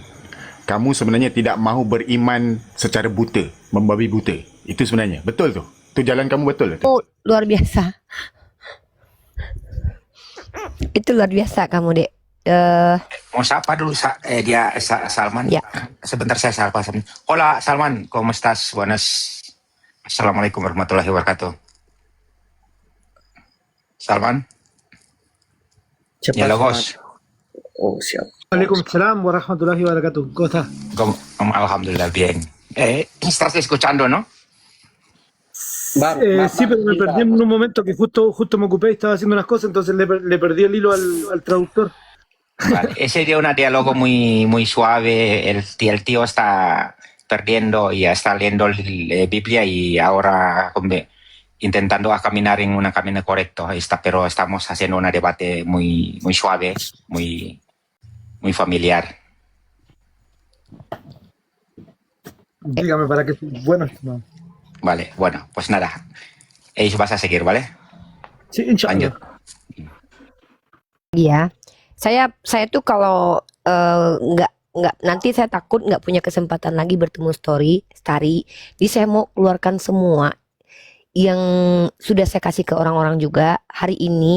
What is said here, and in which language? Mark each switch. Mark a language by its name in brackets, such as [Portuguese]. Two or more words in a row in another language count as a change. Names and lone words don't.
[Indonesian] Kamu sebenarnya tidak mahu beriman secara buta, membabi buta. Itu sebenarnya. Betul tuh. Itu jalan kamu betul tuh. Oh, luar biasa. Itu luar biasa kamu, Dek. Mau sapa dulu Salman. Ya. Sebentar saya sapa. [Spanish] Hola Salman, ¿cómo estás? Buenas. [Arabic] السلام عليكم ورحمة الله وبركاته. Salman. [Indonesian] Cepat. Ya Logos. Oh, siap. [Arabic] وعليكم السلام ورحمة الله وبركاته. [Spanish] ¿Cómo estás? Alhamdulillah bien. Estás escuchando, ¿no? Sí, pero me perdí en un momento que justo me ocupé y estaba haciendo unas cosas, entonces le perdí el hilo al traductor. Vale. Ese dio un diálogo muy suave. El tío está perdiendo y está leyendo la Biblia y ahora intentando a caminar en un camino correcto. Pero estamos haciendo un debate muy suave, muy familiar. Dígame para qué. Bueno, estimado. Vale, bueno, pues nada. Vas a seguir, ¿vale? Sí, [Arabic] insya [Indonesian] Lanjut. [Arabic] Allah. [Indonesian] Iya, saya tuh kalau nggak nanti saya takut nggak punya kesempatan lagi bertemu Stari. Jadi saya mau keluarkan semua yang sudah saya kasih ke orang-orang juga hari ini.